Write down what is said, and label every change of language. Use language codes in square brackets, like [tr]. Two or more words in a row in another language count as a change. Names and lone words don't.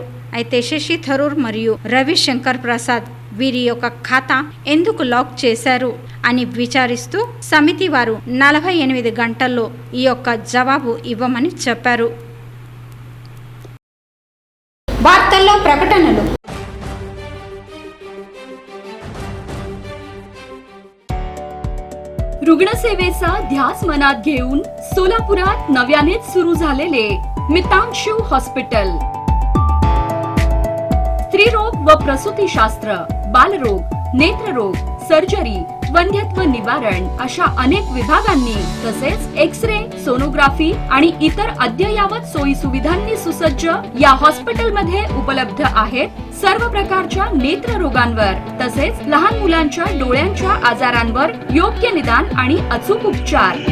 [te] అయితే శశి థరూర్ మరియు రవిశంకర్ ప్రసాద్ వీరి యొక్క ఖాతా ఎందుకు లాక్ చేశారు అని విచారిస్తూ సమితి వారు 48 గంటల్లో ఈ యొక్క జవాబు ఇవ్వమని చెప్పారు. వార్తల్లో ప్రకటనలు. [mr] रुग्णसेवेचा ध्यास मनात घेऊन सोलापुरात नव्यानेच सुरू झालेले मितांशु हॉस्पिटल. स्त्रीरोग व प्रसूतीशास्त्र, बालरोग, नेत्ररोग, सर्जरी, वंध्यत्व निवारण अशा अनेक विभागांनी तसेच एक्स-रे, सोनोग्राफी आणि इतर अद्ययावत सोयी सुविधांनी सुसज्ज या हॉस्पिटलमध्ये उपलब्ध आहेत सर्व प्रकारच्या नेत्र रोगांवर तसेच लहान मुलांच्या डोळ्यांच्या आजारांवर योग्य निदान आणि अचूक उपचार,